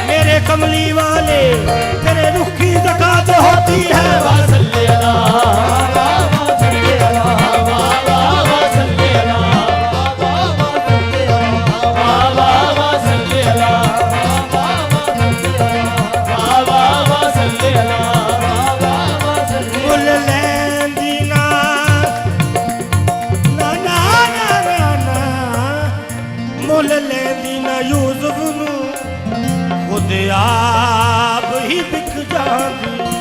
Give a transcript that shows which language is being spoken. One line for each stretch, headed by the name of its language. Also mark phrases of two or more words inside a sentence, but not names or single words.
Urdu: میرے کملی والے تیرے رخ کی زکات ہوتی ہے.
Arabic: وصل على، وصل على، وصل على، وصل على, वसल्ले अला, वसल्ले अला,
Punjabi: مل لیندی نا نا نا نا نا، مل لیندی نا یوسف نوں خود آپ ہی بک جاندی.